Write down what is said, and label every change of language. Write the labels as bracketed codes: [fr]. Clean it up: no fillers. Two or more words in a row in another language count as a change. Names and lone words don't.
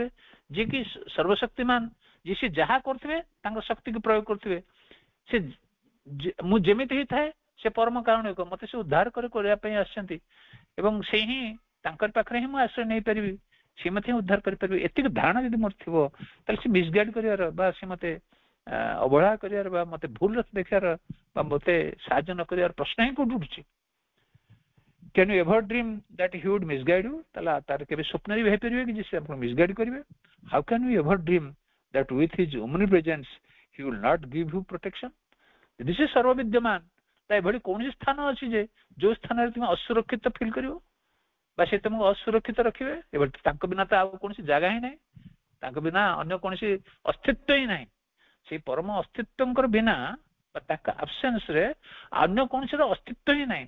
[or] ଯିଏକି ସର୍ବଶକ୍ତିମାନ, ଯିଏ ସେ ଯାହା କରୁଥିବେ ତାଙ୍କ ଶକ୍ତିକୁ ପ୍ରୟୋଗ କରୁଥିବେ, ସେ ମୁଁ ଯେମିତି ହିଁ ଥାଏ ସେ ପରମ କାରୁଣିକ, ମତେ ସେ ଉଦ୍ଧାର କରିବା ପାଇଁ ଆସିଛନ୍ତି ଏବଂ ସେ ହିଁ ତାଙ୍କର ପାଖରେ ହିଁ ମୁଁ ଆଶ୍ରୟ ନେଇପାରିବି, ସେ ମତେ ହିଁ ଉଦ୍ଧାର କରିପାରିବେ। ଏତିକି ଧାରଣା ଯଦି ମୋର ଥିବ, ତାହେଲେ ସେ ମିସଗାଇଡ୍ କରିବାର ବା ସେ ମତେ ଅବହେଳା କରିବାର ବା ମତେ ଭୁଲ ରାସ୍ତା ଦେଖିବାର ବା ମତେ ସାହାଯ୍ୟ ନ କରିବାର ପ୍ରଶ୍ନ ହିଁ କୋଉଠି ଉଠୁଛି? [en] Can you ever dream that he would misguide you? [or] ତାହେଲେ ତାର କେବେ ସ୍ୱପ୍ନରେ ବି ହେଇପାରିବେ କି ଯେ ସେ ଆପଣଙ୍କୁ ମିସଗାଇଡ୍ କରିବେ? [en] How can we ever dream that with his omnipresence he will not give you protection? [or] ଯଦି ସେ ସର୍ବବିଦ୍ୟମାନ, ତା ଏଭଳି କୌଣସି ସ୍ଥାନ ଅଛି ଯେ ଯୋଉ ସ୍ଥାନରେ ତୁମେ ଅସୁରକ୍ଷିତ ଫିଲ୍ କରିବ ବା ସେ ତୁମକୁ ଅସୁରକ୍ଷିତ ରଖିବେ? ଏଭଳି ତାଙ୍କ ବିନା ତ ଆଉ କୌଣସି ଜାଗା ହିଁ ନାହିଁ, ତାଙ୍କ ବିନା ଅନ୍ୟ କୌଣସି ଅସ୍ତିତ୍ୱ ହିଁ ନାହିଁ। ସେଇ ପରମ ଅସ୍ତିତ୍ୱଙ୍କର ବିନା ବା ତାଙ୍କ ଆବସେନ୍ସ ରେ ଅନ୍ୟ କୌଣସିର ଅସ୍ତିତ୍ୱ ହିଁ ନାହିଁ।